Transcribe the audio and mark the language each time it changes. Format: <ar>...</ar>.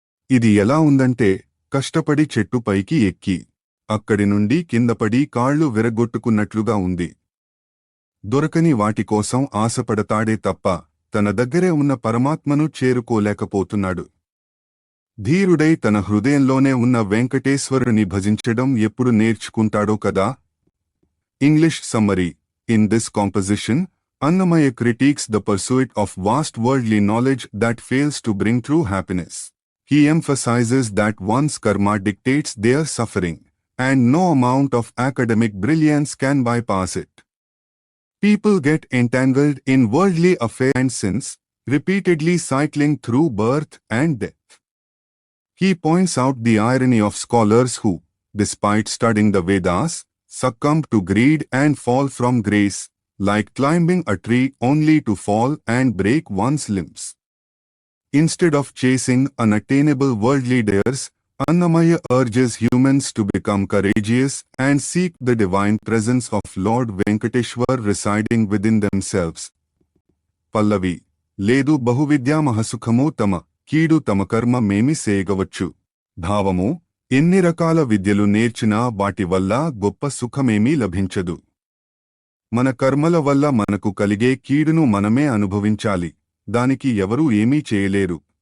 <te>ఇది ఎలా ఉందంటే, కష్టపడి చెట్టు పైకి ఎక్కి అక్కడి నుండి కిందపడి కాళ్లు విరగొట్టుకున్నట్లుగా ఉంది. దొరకని వాటికోసం ఆశపడతాడే తప్ప తన దగ్గరే ఉన్న పరమాత్మను చేరుకోలేకపోతున్నాడు. ధీరుడై తన హృదయంలోనే ఉన్న వెంకటేశ్వరుని భజించడం ఎప్పుడు నేర్చుకుంటాడో కదా.</te> <en>English summary: in this composition, Annamaya critiques the pursuit of vast worldly knowledge that fails to bring true happiness. He emphasizes that one's karma dictates their suffering, and no amount of academic brilliance can bypass it. People get entangled in worldly affairs and sins, repeatedly cycling through birth and death. He points out the irony of scholars who, despite studying the Vedas, succumb to greed and fall from grace, like climbing a tree only to fall and break one's limbs. Instead of chasing unattainable worldly desires, Annamaya urges humans to become courageous and seek the divine presence of Lord Venkateshwar residing within themselves.</en> <te>పల్లవి లేదు బహువిద్యా మహసుఖము తమ కీడు తమ కర్మ మేమి సేయగవచ్చు. భావము ఎన్ని రకాల విద్యలు నేర్చినా వాటి వల్ల గొప్ప సుఖమేమీ లభించదు. మన కర్మల వల్ల మనకు కలిగే కీడును మనమే అనుభవించాలి, దానికి ఎవరూ ఏమీ చేయలేరు.</te>